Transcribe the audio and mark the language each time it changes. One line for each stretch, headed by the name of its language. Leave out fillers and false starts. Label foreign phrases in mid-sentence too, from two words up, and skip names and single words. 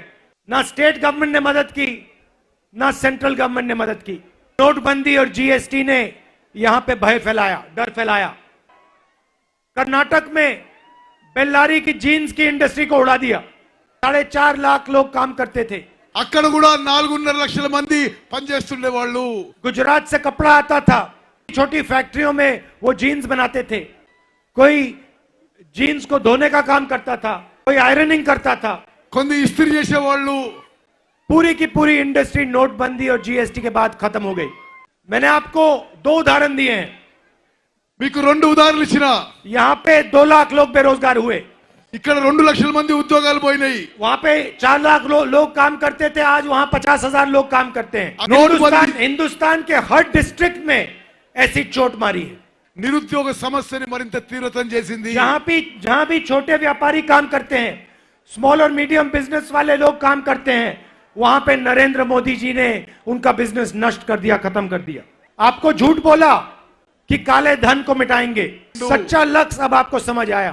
Hindi: ना
English: state government
Hindi: ने मदद की, ना
English: central government
Hindi: ने मदद की। नोटबंदी और जीएसटी ने यहां पे भय फैलाया, डर फैलाया। कर्नाटक में बेल्लारी की जीन्स की इंडस्ट्री को उड़ा दिया। 4.5 लाख लोग काम करते थे।
Telugu: అక్కడ కూడా 4.5 లక్షల మంది పనిచేస్తుండే వాళ్ళు।
Hindi: गुजरात से कपड़ा आता था, छोटी फैक्ट्रियों में वो जीन्स बनाते थे। कोई जीन्स को धोने का काम करता था, कोई आयरनिंग करता था।
Telugu: కొన్ని ఇస్త్రీ చేసేవాళ్ళు।
Hindi: पूरी की पूरी इंडस्ट्री नोटबंदी और जीएसटी के बाद खत्म हो गई। मैंने आपको 2 उदाहरण दिए हैं।
Telugu: మీకు 2 ఉదాహరణలు ఇచ్చినా।
Hindi: यहां पे 2 लाख लोग बेरोजगार हुए,
Telugu: ఇక్కడ 2 లక్షల మంది ఉద్యోగాలు పోయినాయి।
Hindi: वहां पे 4 लाख लोग काम करते थे, आज वहां 50,000 लोग काम करते हैं। हिंदुस्तान के हर डिस्ट्रिक्ट में ऐसी चोट मारी है।
Telugu: నిరుద్యోగ సమస్యని మరింత తీవ్రతం చేసింది।
Hindi: जहां भी छोटे व्यापारी काम करते हैं, स्मॉल और
English: medium business
Hindi: वाले लोग काम करते हैं, वहां पे नरेंद्र मोदी जी ने उनका बिजनेस नष्ट कर दिया, खत्म कर दिया। आपको झूठ बोला कि काले धन को मिटाएंगे, सच्चा लक्ष्य अब आपको समझ आया।